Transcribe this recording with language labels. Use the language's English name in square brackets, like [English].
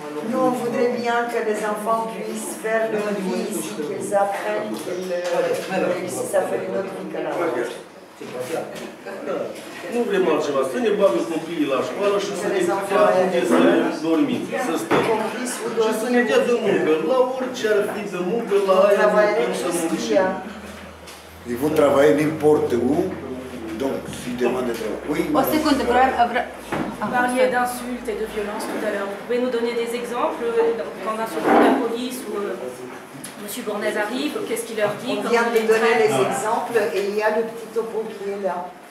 [French] Nous, on voudrait bien que les enfants puissent faire leur vie ici, qu'ils apprennent, qu'ils réussissent à faire une autre vie que la nôtre. [Romanian] Nu vrem altceva, să ne bagă copiii la școală și să ne facă unde să dormim, să stăm. Și să ne dea de muncă, la orice ar fi de muncă, la aia vrem să muncim. [French] Ils vont travailler n'importe où, donc s'ils demandent de travailler. Oui, [Romanian] o secundă, [French] Vous parliez d'insultes et de violences tout à l'heure. Vous pouvez nous donner des exemples quand un surtout la police ou M. Bournaise arrive, qu'est-ce qu'il leur dit? On vient de donner les exemples et il y a le petit topo qui est là.